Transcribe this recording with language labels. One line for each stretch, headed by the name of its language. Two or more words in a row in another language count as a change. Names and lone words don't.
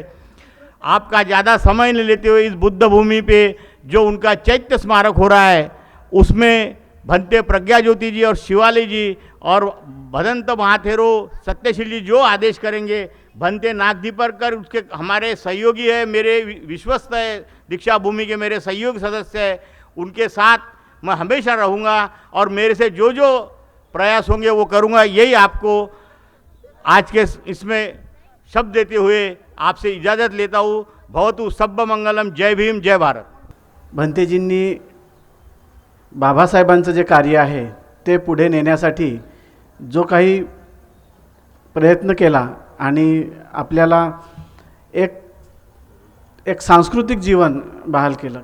Hindi: आपका ज़्यादा समय नहीं लेते हुए इस बुद्ध भूमि पे जो उनका चैत्य स्मारक हो रहा है उसमें भंते प्रज्ञा ज्योति जी और शिवाली जी और भदंत महाथेरो सत्यशील जी जो आदेश करेंगे, भंते नागदीपरकर उसके हमारे सहयोगी है, मेरे विश्वस्त है, दीक्षा भूमि के मेरे सहयोगी सदस्य है, उनके साथ मैं हमेशा रहूँगा और मेरे से जो जो प्रयास होंगे वो करूँगा। यही आपको आज के इसमें शब्द देते हुए आपसे इजाज़त लेता हूँ।
Pali: भवतु सब्ब मंगलम।
Hindi: जय भीम, जय भारत।
Marathi: भंतेजींनी बाबासाहेबांचं जे कार्य आहे ते पुढे नेण्यासाठी जो काही प्रयत्न केला आणि आपल्याला एक सांस्कृतिक जीवन बहाल केलं।